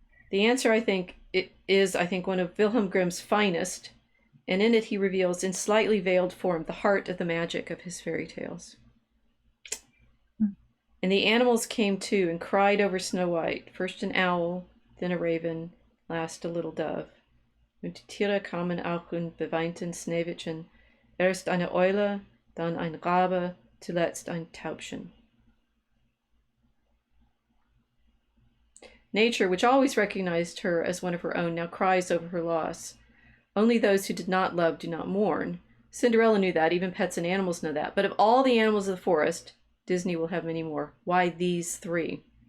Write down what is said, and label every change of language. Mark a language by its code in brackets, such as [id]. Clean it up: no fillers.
[en] The answer, I think, is one of Wilhelm Grimm's finest, and in it he reveals in slightly veiled form the heart of the magic of his fairy tales. And the animals came too and cried over Snow White, first an owl, then a raven, last a little dove. [de] Und die Tiere kamen auch und beweinten Schneewittchen, erst eine Eule, dann ein Rabe, zuletzt ein Taubchen. [en] Nature, which always recognized her as one of her own, now cries over her loss. Only those who did not love do not mourn. Cinderella knew that, even pets and animals know that. But of all the animals of the forest, Disney will have many more. Why these three?